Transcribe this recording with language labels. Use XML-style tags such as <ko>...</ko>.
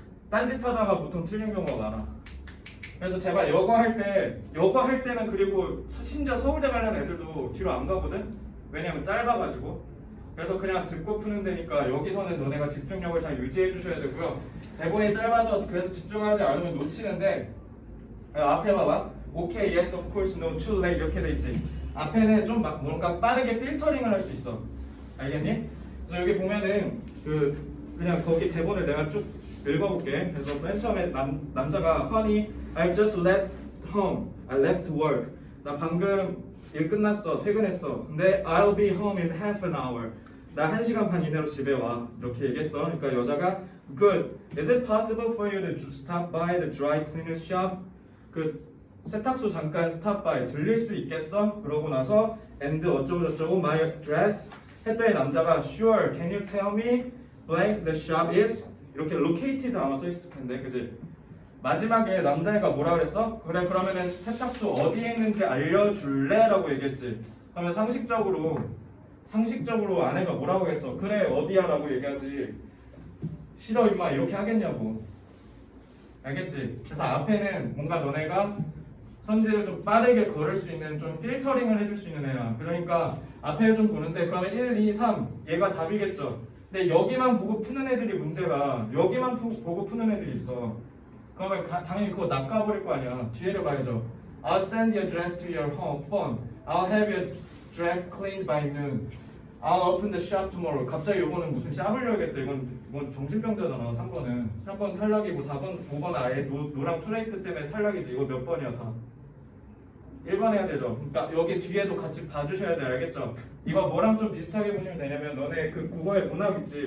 <ko>딴짓하다가 보통 틀린 경우가 많아. 그래서 제발 여거 할 때는 그리고 심지어 서울대 관련 애들도 뒤로 안 가거든. 왜냐면 짧아가지고. 그래서 그냥 듣고 푸는 데니까 여기서는 너네가 집중력을 잘 유지해 주셔야 되고요. 대본이 짧아서 그래서 집중하지 않으면 놓치는데 앞에 봐봐.</ko> <en>오케이, yes, of course, no, too late</en> <ko>이렇게 돼 있지. 앞에는 좀 뭔가 빠르게 필터링을 할 수 있어. 알겠니? 그래서 여기 보면은 그냥 거기 대본을 내가 쭉 읽어볼게. 그래서 맨 처음에 남자가</ko> <en>Honey, I just left home. I left work.</en> <ko>나 방금 일 끝났어. 퇴근했어. 근데</ko> <en>I'll be home in half an hour.</en> <ko>나 1시간 반 이내로 집에 와. 이렇게 얘기했어. 그러니까 여자가</ko> <en>Good. Is it possible for you to stop by the dry cleaner shop?</en> <ko>세탁소 잠깐</ko> <en>stop by.</en> <ko>들릴 수 있겠어? 그러고 나서 and 어쩌고저쩌고 my dress. 했더니 남자가</ko> <en>Sure. Can you tell me blank the shop is?</en> <ko>이렇게 located 아마 써있을 텐데, 그지? 마지막에 남자애가 뭐라 그랬어? 그래, 그러면은 세탁소 어디에 있는지 알려줄래? 라고 얘기했지. 그러면 상식적으로 아내가 뭐라고 했어? 그래, 어디야? 라고 얘기하지. 싫어, 임마. 이렇게 하겠냐고. 알겠지? 그래서 앞에는 뭔가 너네가 선지를 좀 빠르게 걸을 수 있는 좀 필터링을 해줄 수 있는 애야. 그러니까 앞에를 좀 보는데, 그러면 1, 2, 3. 얘가 답이겠죠. 근데 여기만 보고 푸는 애들이 문제가 여기만 보고 푸는 애들이 있어. 그러면 당연히 그거 낚아버릴 거 아니야. 뒤에를 봐야죠.</ko> <en>I'll send your dress to your home phone. I'll have your dress cleaned by noon. I'll open the shop tomorrow.</en> <ko>갑자기 요거는 무슨 샵을 열겠다. 이건 정신병자잖아. 3번 탈락이고 5번 아예 노랑 트레이트 때문에 탈락이지. 이거 몇 번이야 다. 1번 해야 되죠. 그러니까 여기 뒤에도 같이 봐주셔야 돼. 알겠죠? 이거 뭐랑 좀 비슷하게 보시면 되냐면 너네 그 국어의 문학 있지.</ko>